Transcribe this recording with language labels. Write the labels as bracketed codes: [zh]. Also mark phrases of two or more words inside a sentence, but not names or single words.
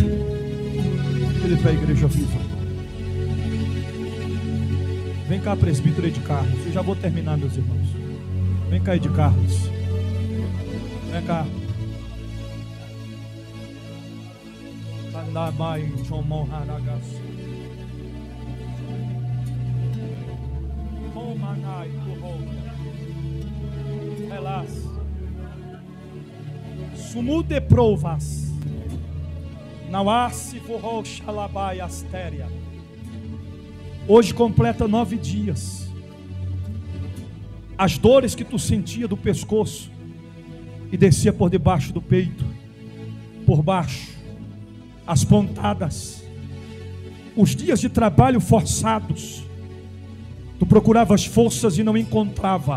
[pt] Fica de pé, igreja viva. Vem cá, presbítero de Carlos. Eu já vou terminar, meus irmãos. Vem cá, de Carlos. Vem cá. Andamai chomoharagas. Omanai kuhoga. Elas. Sumude provas. Nawasi forró xalabai astéria. Hoje completa 9 dias. As dores que tu sentia do pescoço e descia por debaixo do peito, por baixo, as pontadas, os dias de trabalho forçados, tu procuravas forças e não encontrava.